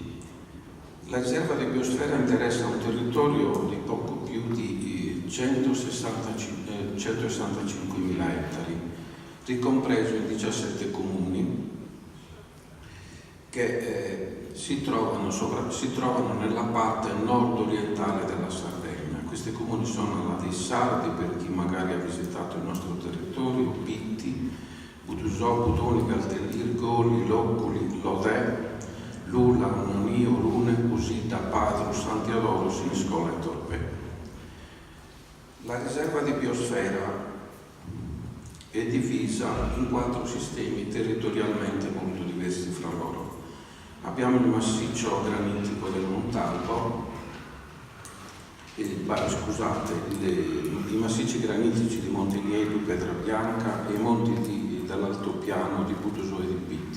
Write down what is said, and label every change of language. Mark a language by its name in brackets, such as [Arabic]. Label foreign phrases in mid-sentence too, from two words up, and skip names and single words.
[Italian] La riserva di biosfera interessa un territorio di poco più di 165.000 ettari, ricompreso in 17 comuni che si trovano nella parte nord-orientale della Sardegna. Questi comuni sono la dei Sardi, per chi magari ha visitato il nostro territorio, Pitti, Budusò, Budoni, Galtellirgoli, Loccoli, Lodè, Lula, Nonio, Lune, Usita, Padro, Santiadoro, Siniscola e Torpè. La riserva di biosfera è divisa in 4 sistemi territorialmente molto diversi fra loro. Abbiamo il massiccio granitico del Montalbo, i massicci granitici di Monte Nieddu, Petrabianca e i monti dell'altopiano di Budusò e di Pitti.